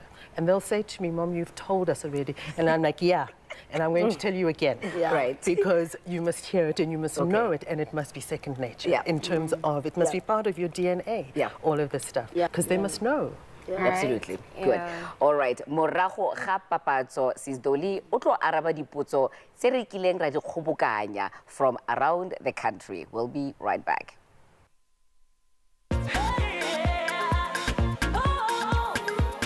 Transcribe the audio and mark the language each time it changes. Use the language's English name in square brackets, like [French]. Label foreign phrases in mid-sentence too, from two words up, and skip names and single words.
[English] And they'll say to me, Mom, you've told us already, and I'm like, yeah. And I'm going to tell you again, Right. because you must hear it and you must know it, and it must be second nature in terms of it must be part of your DNA, all of this stuff, because they must know. Absolutely. Good. All right. [Tswana] Morago ga papatso, Sistoli o tlo araba dipotso tse re kileng ra di kgobokanya [English] from around the country. We'll be right back.